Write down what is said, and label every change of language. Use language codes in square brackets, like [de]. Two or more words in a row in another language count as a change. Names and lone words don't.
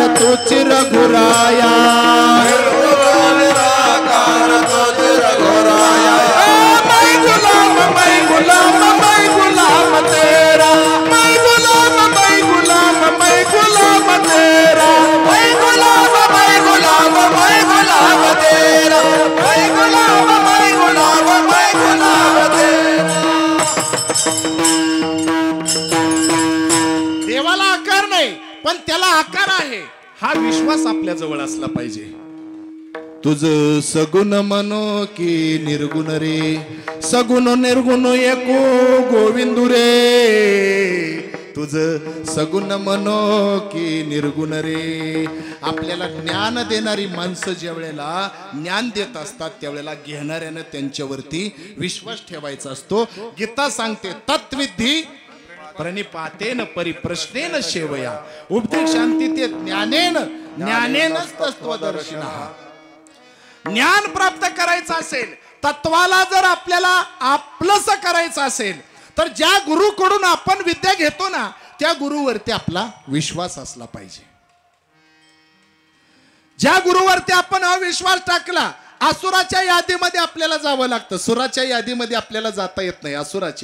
[mr] तोच रघुराया [hi] मैं गुलाम तेरा मैं गुलाम तेरा मैं गुलाम तेरा मैं गुलाम तेरा। [mr] देवाला आकार नाही पण त्याला आकार आहे हा विश्वास आपल्या जवळ असला पाहिजे। तुझ सगुण मनो की निर्गुण रे सगुण निर्गुण एको गोविंदू रे तुझ सगुण मनो की निर्गुण रे। आपल्याला ज्ञान देणारी माणसं ज्या वेळेला ज्ञान देत असतात त्यावेळेला घेणाऱ्यानं त्यांच्यावरती विश्वास ठेवायचा असतो। गीता सांगते [sa] तत्विधी प्रणिपातेन परिप्रश्नेन सेवया उपदेशांती ते ज्ञानेन तत्वदर्शिनः। [mr] ज्ञान प्राप्त करायचं असेल तत्वाला जर आपल्याला आपलंसं करायचं असेल तर ज्या गुरुकडून आपण विद्या घेतो ना त्या गुरुवरती आपला विश्वास असला पाहिजे। ज्या गुरुवरती आपण अविश्वास टाकला असुराच्या यादीमध्ये आपल्याला जावं लागतं सुराच्या यादीमध्ये आपल्याला जाता येत नाही असुराच्या।